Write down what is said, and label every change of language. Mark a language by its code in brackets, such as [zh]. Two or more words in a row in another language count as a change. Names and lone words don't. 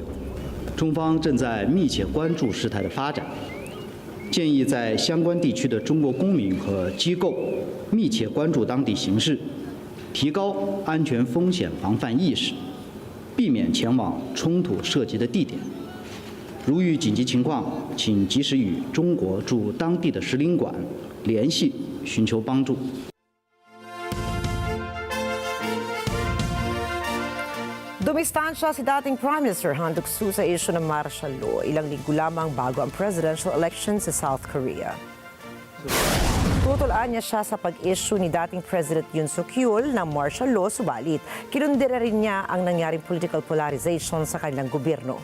[zh] 中方正在密切关注事态的发展，建议在相关地区的中国公民和机构密切关注当地形势，提高安全风险防范意识，避免前往冲突涉及的地点。如遇紧急情况，请及时与中国驻当地的使领馆联系，寻求帮助。 [tl] Dumistansya si dating [en] Prime Minister [tl] Han Duck-soo sa isyu ng [en] martial law [tl] ilang linggo lamang bago ang [en] presidential election [tl] sa South Korea. Tutulaan niya siya sa pag-issue ni dating President Yoon Suk-yeol ng [en] martial law, [tl] subalit kinundira rin niya ang nangyaring [en] political polarization [tl] sa kanilang gobyerno.